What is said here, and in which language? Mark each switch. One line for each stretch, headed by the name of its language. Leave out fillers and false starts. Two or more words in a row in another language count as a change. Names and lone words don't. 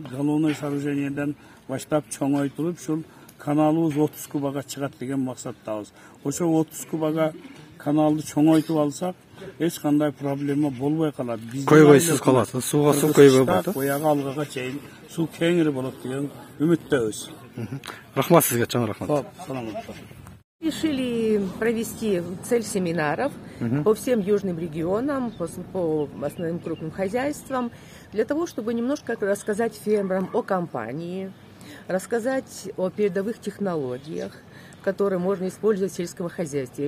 Russian: Головной сооружениеден
Kyrgyz: баштап чоңойтулуп, ушул каналыбыз 30 кубага чыгат деген максаттабыз. Ошо 30 кубага каналды чоңойтуп алсак, эч кандай проблема болбой калат. Көйгөйсүз калат. Сууга суу көйгөй болот. Бояга алгага чейин суу кеңири болот деген үмүттөбүз. Рахмат сизге, чоң рахмат. Саламатта.
Russian: Решили провести цель семинаров по всем южным регионам, по основным крупным хозяйствам, для того, чтобы немножко рассказать фермерам о компании, рассказать о передовых технологиях, которые можно использовать в сельском хозяйстве.